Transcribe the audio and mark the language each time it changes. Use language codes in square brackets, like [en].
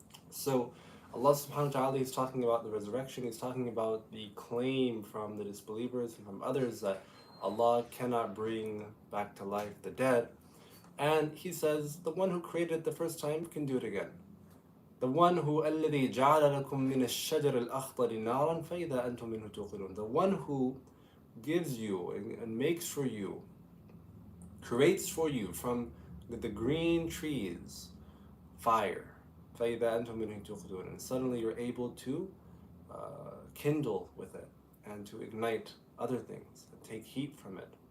[en] So Allah subhanahu wa ta'ala is talking about the resurrection, he's talking about the claim from the disbelievers and from others that Allah cannot bring back to life the dead. And he says the one who created it the first time can do it again. The one who [ar] الذي جعل لكم من الشجر الأخضر نارا فإذا أنتم منه توقدون. [en] The one who gives you and makes for you, creates for you from the green trees fire. [ar] فَإِذَا أَنْتُمْ مِنْهُ تُوقِدُونَ. [en] And suddenly you're able to kindle with it and to ignite other things and take heat from it.